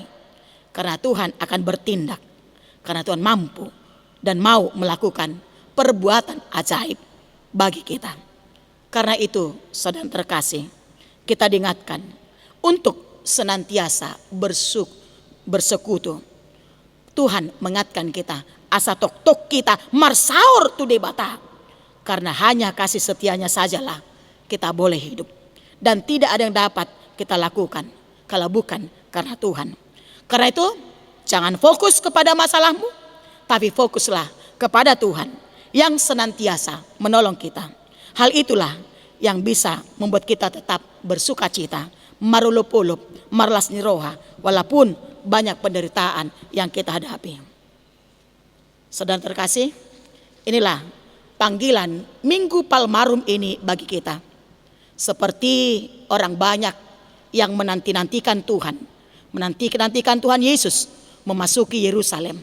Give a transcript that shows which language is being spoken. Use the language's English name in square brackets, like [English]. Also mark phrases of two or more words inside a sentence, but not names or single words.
[Indonesian] Karena Tuhan akan bertindak, karena Tuhan mampu dan mau melakukan perbuatan ajaib bagi kita. Karena itu, saudara terkasih, kita diingatkan untuk senantiasa bersekutu. Tuhan mengingatkan kita, [Batak Toba] asa tok kita marsaur tu debata. [Indonesian] Karena hanya kasih setianya sajalah kita boleh hidup. Dan tidak ada yang dapat kita lakukan kalau bukan karena Tuhan. Karena itu, jangan fokus kepada masalahmu, tapi fokuslah kepada Tuhan yang senantiasa menolong kita. Hal itulah yang bisa membuat kita tetap bersuka cita, [Batak Toba] marulup-ulup, marlas niroha, [Indonesian] walaupun banyak penderitaan yang kita hadapi. Saudara terkasih, inilah panggilan Minggu Palmarum ini bagi kita. Seperti orang banyak yang menanti-nantikan Tuhan, menanti-nantikan Tuhan Yesus memasuki Yerusalem.